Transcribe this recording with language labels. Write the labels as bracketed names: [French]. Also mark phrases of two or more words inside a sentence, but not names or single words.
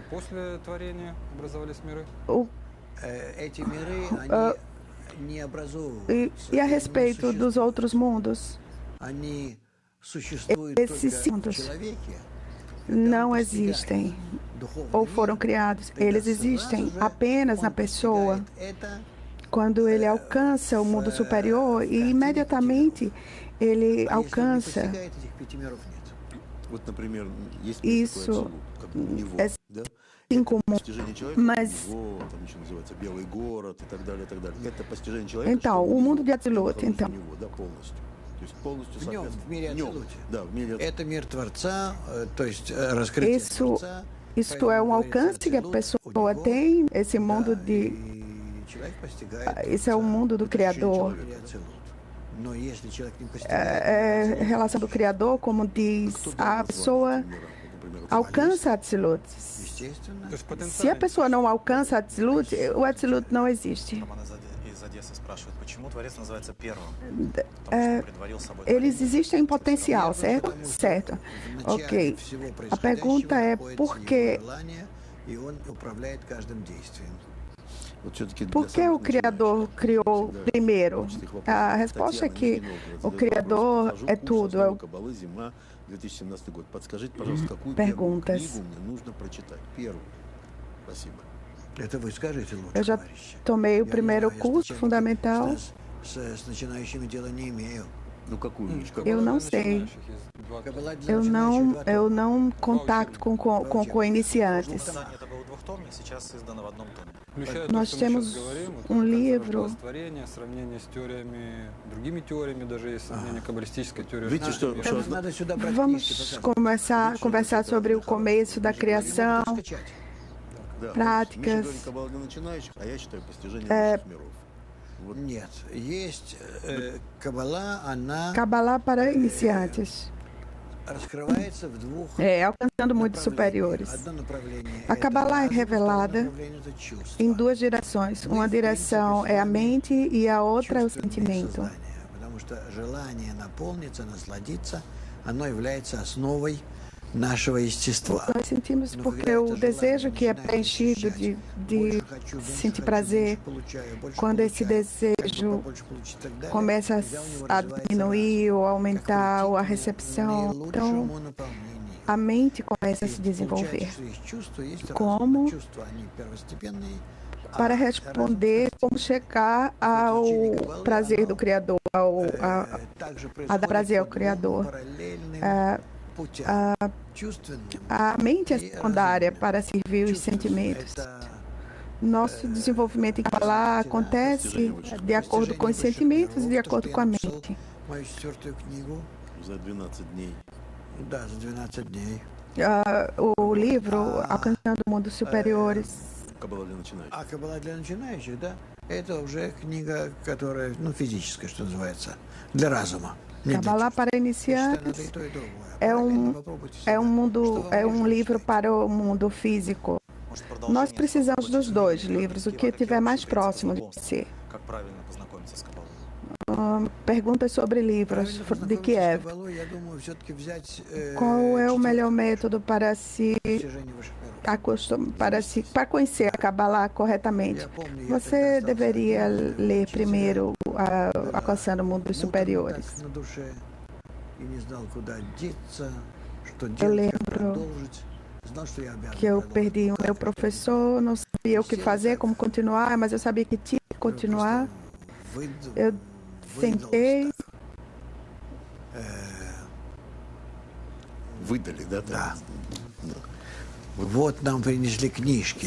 [Portuguese] E a respeito dos outros mundos, esses mundos não existem ou foram criados. Eles existem apenas na pessoa. Quando ele alcança o mundo superior, e imediatamente ele [Russian] А если он не [Portuguese] alcança [Russian] постигает этих 5 миров, нет. Вот, например, есть [Portuguese] isso, [Russian] такой абсолют, как бы у него, [Portuguese] é [Russian] да? [Portuguese] cinco [Russian] Это [Portuguese] mundos. [Russian] постижение человека, [Portuguese] Mas, [Russian] у него, там еще называется белый город и так далее, и так далее. Это постижение человека, [Portuguese] então, [Russian] что [Portuguese] o [Russian] он [Portuguese] mundo de [Russian] видел, я [Portuguese] Atzilut, [Russian] нахожусь [Portuguese] então, [Russian] у него, да, полностью. То есть полностью В нем, в мире в нем, Ацилуте. да, в мире Это мир Творца, то есть раскрытие [Portuguese] isso, [Russian] Творца. [Portuguese] isso é um alcance que a pessoa tem, esse mundo de... [Russian] И человек постигает [Portuguese] Isso é o mundo do Criador. [Russian] в мире Ацилут. Но если человек не [Portuguese] É [Russian] постигает, [Portuguese] a relação do Criador, como diz, [Russian] кто дал [Portuguese] a [Russian] название [Portuguese] pessoa [Russian] этим мирам? Вот, например, [Portuguese] alcança Atzilut. [Russian] естественно, [Portuguese] Se a pessoa não alcança Atzilut, o Atzilut não existe. [Russian] Роман из Одессы спрашивает, почему Творец называется первым? Потому что предварил собой [Portuguese] Eles [Russian] творение. [Portuguese] existem em potencial, certo? Certo. Ok. A pergunta é por que [Russian] и он управляет каждым действием. вот все-таки [Portuguese] Por que o Criador criou primeiro? A resposta é que o Criador é tudo. É o... [Russian] Каббалы, зима, 2017 год. Подскажите, пожалуйста, какую [Portuguese] Perguntas. [Russian] первую книгу мне нужно прочитать? Первую. Спасибо. Это вы скажете лучше, [Portuguese] Eu já [Russian] товарищи. [Portuguese] tomei o [Russian] Я не [Portuguese] primeiro [Russian] знаю, я [Portuguese] curso [Russian] с [Portuguese] fundamental. [Russian] начальниками, с начинающими дела не имею. Ну, какую? [Portuguese] Eu não sei. [Russian] Каббала для [Portuguese] Eu [Russian] начинающих [Portuguese] não, eu [Russian] два [Portuguese] não contacto com iniciantes. [Russian] Издание это было двухтомник, сейчас издано в одном томе. [Portuguese] Nós temos livro. [Russian] Сравнение с теориями, другими теориями, даже есть сравнение каббалистической теории. Видите, что, тома. что Надо сюда брать [Portuguese] Vamos [Russian] книжки, показывать. [Portuguese] conversar sobre o começo da criação, [Russian] да, Скачать. Миша [Portuguese] práticas. [Russian] говорит Каббала для начинающих, а я считаю постижение высших миров. Вот. Нет, есть Каббала, она [Portuguese] Kabbalah para iniciantes. [Russian] раскрывается в двух [Portuguese] Alcançando mundos [Russian] направлениях. [Portuguese] superiores. [Russian] Одно направление [Portuguese] A [Russian] это [Portuguese] Kabbalah é [Russian] разум, [Portuguese] revelada [Russian] второе направление это чувство. [Portuguese] em duas direções. Uma direção é a mente e a outra é o [Russian] Чувственное [Portuguese] sentimento. [Russian] сознание, потому что желание наполниться, насладиться, оно является основой нашего естества. [Portuguese] Nós sentimos porque o desejo que é preenchido de sentir prazer, quando esse desejo começa a diminuir ou aumentar ou a recepção, então a mente começa a se desenvolver. Como? Para responder como chegar ao prazer do Criador, a dar prazer ao Criador. A mente é secundária para servir os sentimentos. Nosso desenvolvimento em Kabbalah acontece de acordo com os sentimentos e de acordo com a mente. [Russian] Мою четвертую книгу, За 12 дней. да, за 12 дней. O livro Alcançando Mundos Superiores. Каббала для начинающих. А Каббала для начинающих, да, это уже книга, которая, ну, физическая, что называется, для разума. Не для [Portuguese] Kabbalah [Russian] чувств. [Portuguese] para [Russian] Я считаю, надо [Portuguese] iniciantes [Russian] и то, и другое. [Portuguese] é [Russian] Параллельно попробуйте себя. [Portuguese] é um livro para o mundo físico. [Russian] Может, [Portuguese] Nós [Russian] продолжение [Portuguese] precisamos dos [Russian] сопроводить [Portuguese] dois [Russian] какие [Portuguese] livros, o [Russian] какие [Portuguese] que [Russian] вообще [Portuguese] estiver mais [Russian] принципы [Portuguese] próximo de [Russian] знакомства? [Portuguese] você. [Russian] Как правильно познакомиться с Каббалой? [Portuguese] Perguntas sobre livros [Russian] Правильно [Portuguese] de [Russian] познакомиться с [Portuguese] Kiev. [Russian] Каббалой, я думаю, все-таки взять [Portuguese] Qual é o melhor método para se [Russian] достижение высших миров. [Portuguese] para conhecer a Kabbalah corretamente? [Russian] Я помню, я [Portuguese] Você [Russian] тогда [Portuguese] deveria [Russian] остался [Portuguese] ler [Russian] учителя, [Portuguese] primeiro Alcançando Mundos [Russian] муторно [Portuguese] Superiores. [Russian] так на душе, и не знал, куда деться, что [Portuguese] Eu [Russian] делать, как [Portuguese] lembro [Russian] продолжить. Знал, что я обязан [Portuguese] que eu [Russian] продолжить. [Portuguese] perdi o meu professor, não sabia o que fazer, como continuar, mas eu sabia que tinha que continuar. Eu sentei, [Russian] Выдали, да? Да. Вот нам принесли книжки.